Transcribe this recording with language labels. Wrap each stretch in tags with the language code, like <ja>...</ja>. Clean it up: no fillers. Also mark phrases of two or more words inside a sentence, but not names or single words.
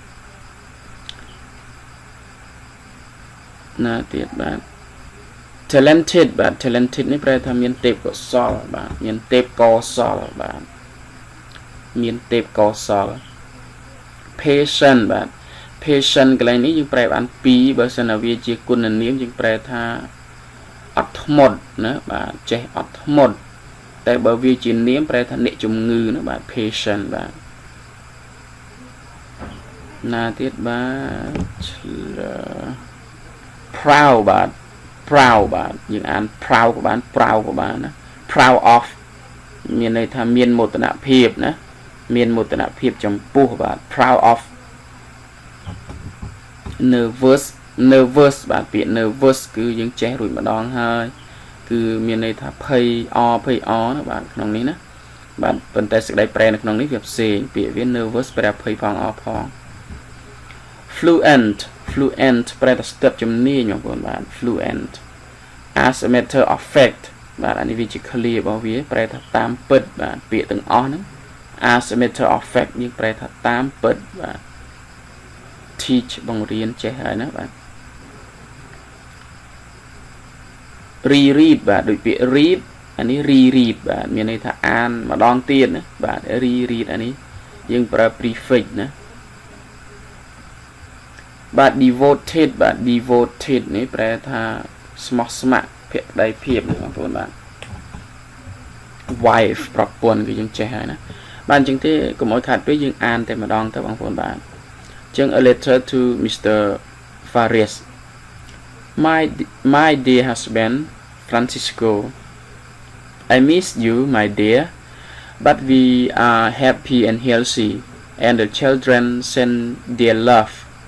<km>ណាទៀតបាទ talented បាទ talented នេះប្រែថាមានទេពកោសល្យបាទមានទេពកោសល្យបាទមានទេពកោសល្យ patient បាទ patient កន្លែងនេះយើងប្រែបាន2បើសិនណាវាជាគុណនាមយើងប្រែថាអត់ធ្មត់ណាបាទចេះអត់ធ្មត់តែបើវាជានាមប្រែថាអ្នកជំងឺណាបាទ patient បាទ ណាទៀតបាទ proud បាទ proud បាទយើងអាន proud ក៏បាន proud ក៏បានណា</km> <en>proud of</en> <km>មានន័យថាមានមោទនភាពណាមានមោទនភាពចំពោះបាទ</km> <en>proud of</en> <km>nervous បាទពាក្យ nervous គឺយើងចេះរួចម្ដងហើយគឺមានន័យថាភ័យអណាបាទក្នុងនេះណាបាទប៉ុន្តែសេចក្តីប្រែនៅក្នុងនេះវាផ្សេងពាក្យវា nervous ប្រែភ័យផងអផង fluent ប្រែថាស្ទាត់ជំនាញបងប្អូនបាទ</km> <en>fluent as a matter of fact</en> <km>បាទអានេះវាជា clear របស់វាប្រែថាតាមពិតបាទពាក្យទាំងអស់ហ្នឹង</km> <en>as a matter of fact</en> <km>យើងប្រែថាតាមពិតបាទ teach បង្រៀនចេះហើយណាបាទ reread បាទដូចពាក្យ read អានេះ reread បាទមានន័យថាអានម្ដងទៀតណាបាទ reread អានេះយើងប្រើ prefix ណាបាទ devoted បាទ devoted នេះប្រែថាស្មោះស្ម័គ្រភក្តីភាពបងប្អូនបាទ wife ប្រពន្ធគឺយើងចេះហើយណាបាទអញ្ចឹងទេកុំឲ្យខាត់ពេកយើងអានតែម្ដងទៅបងប្អូនបាទអញ្ចឹង</km> <en>a letter to Mr. Farias my dear husband Francisco I miss you my dear but we are happy and healthy and the children send their love.</en>